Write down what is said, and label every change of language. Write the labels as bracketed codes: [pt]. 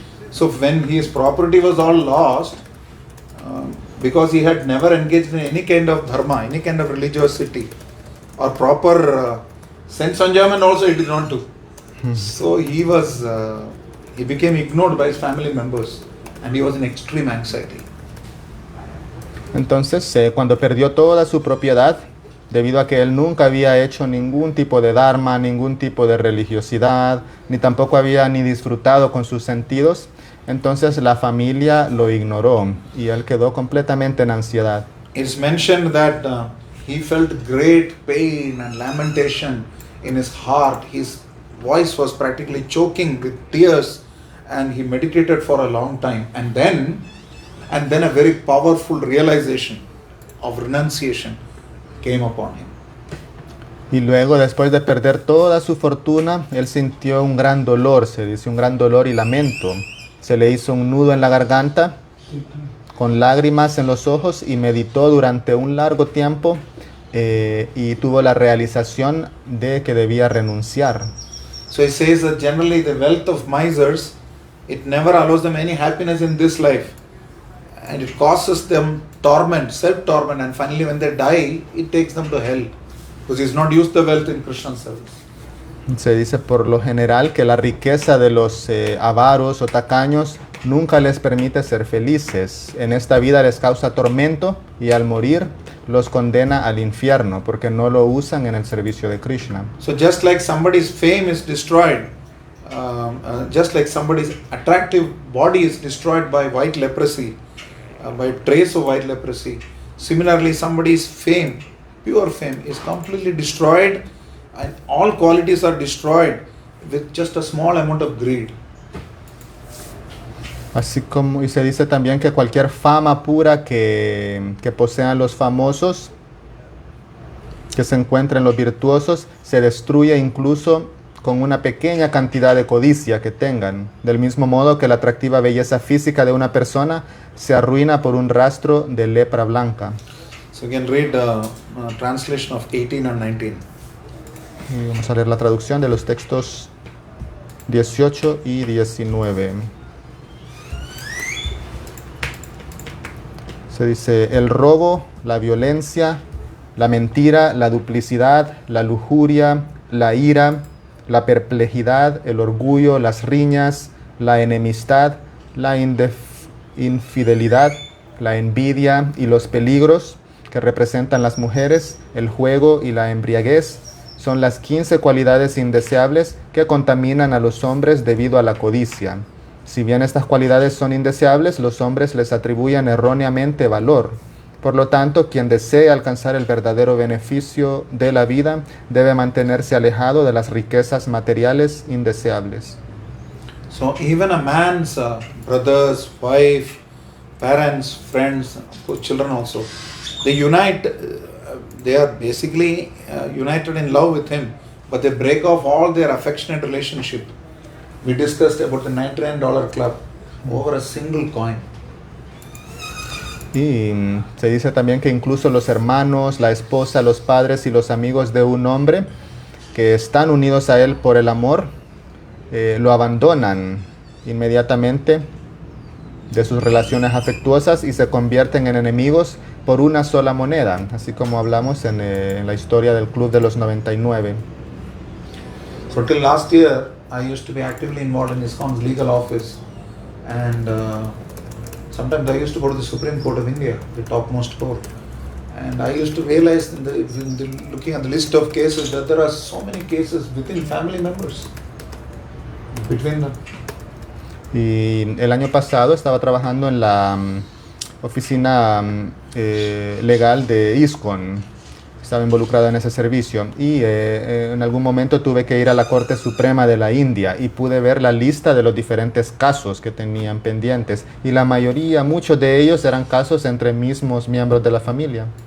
[en] So when his property was all lost, because he had never engaged in any kind of dharma, any kind of religiosity, or proper sense enjoyment also he did not do. So he became ignored by his family members and he was in extreme anxiety. [es] Entonces, cuando perdió toda su propiedad, debido a que él nunca había hecho ningún tipo de dharma, ningún tipo de religiosidad, ni tampoco había ni disfrutado con sus sentidos, entonces la familia lo ignoró y él quedó completamente en ansiedad. [en] It's mentioned that he felt great pain and lamentation in his heart. His voice was practically choking with tears and he meditated for a long time. And then a very powerful realization of renunciation came upon him. [es] Y luego, después de perder toda su fortuna, él sintió un gran dolor, se dice un gran dolor y lamento. Se le hizo un nudo en la garganta, con lágrimas en los ojos y meditó durante un largo tiempo y tuvo la realización de que debía renunciar. [en] So he says that generally the wealth of misers, it never allows them any happiness in this life. And it causes them torment, self-torment, and finally when they die, it takes them to hell. Because he's not used the wealth in Krishna's service. [es] Se dice por lo general que la riqueza de los avaros o tacaños nunca les permite ser felices. En esta vida les causa tormento y al morir los condena al infierno porque no lo usan en el servicio de Krishna. [en] So just like somebody's fame is destroyed, just like somebody's attractive body is destroyed by white leprosy, by trace of white leprosy, similarly somebody's fame, pure fame, is completely destroyed and all qualities are destroyed with just a small amount of greed. [es] Así como, y se dice también que cualquier fama pura que posean los famosos, que se encuentren los virtuosos, se destruye incluso con una pequeña cantidad de codicia que tengan. Del mismo modo que la atractiva belleza física de una persona se arruina por un rastro de lepra blanca. [en] So you can read translation of 18 and 19. [es] Y vamos a leer la traducción de los textos 18 y 19. Se dice: el robo, la violencia, la mentira, la duplicidad, la lujuria, la ira, la perplejidad, el orgullo, las riñas, la enemistad, la infidelidad, la envidia y los peligros que representan las mujeres, el juego y la embriaguez son las 15 cualidades indeseables que contaminan a los hombres debido a la codicia. Si bien estas cualidades son indeseables, los hombres les atribuyen erróneamente valor. Por lo tanto, quien desee alcanzar el verdadero beneficio de la vida debe mantenerse alejado de las riquezas materiales indeseables. [en] So even a man's brothers, wife, parents, friends, of course children also, they unite, they are basically united in love with him, but they break off all their affectionate relationship. We discussed about the $99 club over a single coin. [es] Y se dice también que incluso los hermanos, la esposa, los padres y los amigos de un hombre que están unidos a él por el amor, lo abandonan inmediatamente de sus relaciones afectuosas y se convierten en enemigos por una sola moneda, así como hablamos en la historia del Club de los 99. [en] So till last year, I used to be actively involved in ISKCON's legal office, and sometimes I used to go to the Supreme Court of India, the topmost court, and I used to realize looking at the list of cases that there are so many cases within family members, between them. [es] Y el año pasado estaba trabajando en la oficina legal de ISKCON. Estaba involucrado en ese servicio y en algún momento tuve que ir a la Corte Suprema de la India y pude ver la lista de los diferentes casos que tenían pendientes y la mayoría, muchos de ellos eran casos entre mismos miembros de la familia.